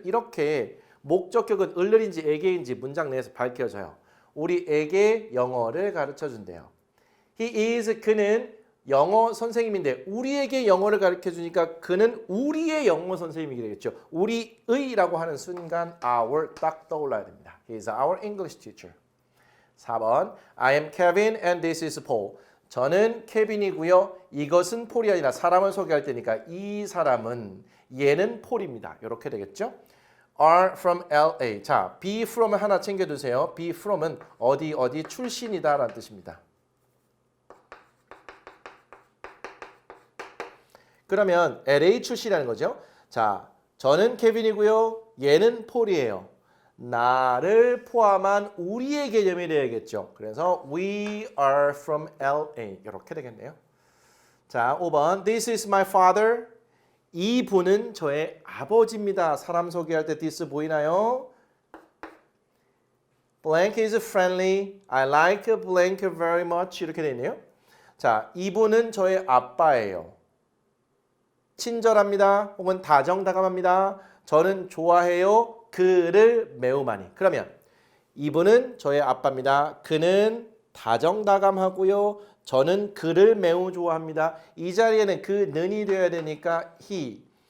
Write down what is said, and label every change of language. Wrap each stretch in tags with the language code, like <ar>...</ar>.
<ko>이렇게 목적격은 을을인지 에게인지 문장 내에서 밝혀져요. 우리에게 영어를 가르쳐준대요.</ko> <en>He is,</en> <ko>그는 영어 선생님인데 우리에게 영어를 가르쳐주니까 그는 우리의 영어 선생님이 되겠죠. 우리의라고 하는 순간 our 딱 떠올라야 됩니다.</ko> <en>He is our English teacher. 4번 I am Kevin and this is Paul.</en> <ko>저는 케빈이고요. 이것은 폴이 아니라 사람을 소개할 때니까 이 사람은 얘는 폴입니다. 이렇게 되겠죠.</ko> <en>are from LA.</en> <ko>자, be from을 하나 챙겨두세요. be from은 어디 출신이다 라는 뜻입니다. 그러면 LA 출신이라는 거죠. 자, 저는 케빈이고요. 얘는 폴이에요. 나를 포함한 우리의 개념이 되야겠죠. 그래서</ko> <en>we are from LA</en> <ko>이렇게 되겠네요.</ko> <en>자, 5번 This is my father.</en> <ko>이 분은 저의 아버지입니다. 사람 소개할 때 this 보이나요?</ko> <en>Blank is friendly. I like blank very much</en> <ko>이렇게 되네요. 자, 이분은 저의 아빠예요. 친절합니다. 혹은 다정다감합니다. 저는 좋아해요. 그를 매우 많이. 그러면 이분은 저의 아빠입니다. 그는 다정다감하고요. 저는 그를 매우 좋아합니다. 이 자리에는 그는이 되어야 되니까 he.</ko>